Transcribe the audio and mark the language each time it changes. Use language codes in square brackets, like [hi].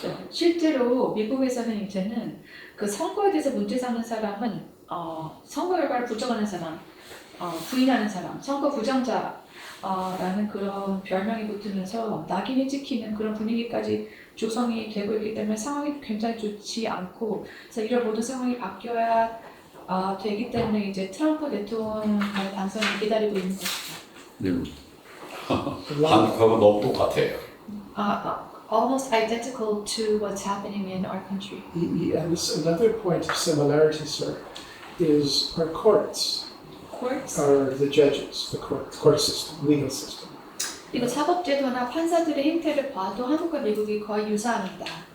[ko] 실제로 미국에서는 이제는 그 선거에 대해서 문제 삼는 사람은 선거 결과를 부정하는 사람, 부인하는 사람, 선거 부정자라는 그런 별명이 붙으면서 낙인이 찍히는 그런 분위기까지 조성이 되고 있기 때문에 상황이 굉장히 좋지 않고 그래서 이런 모든 상황이 바뀌어야 되기 때문에 이제 트럼프 대통령 당선을 기다리고 있는 것이죠. 네. 한국하고 너무 똑같아요. [en] Almost identical to what's happening in our country. And another point of similarity, sir, is our courts Courts? are the judges, the court system, legal system. [ko] 그리고 사법제도나 판사들의 행태를 봐도 한국과 미국이 거의 유사합니다.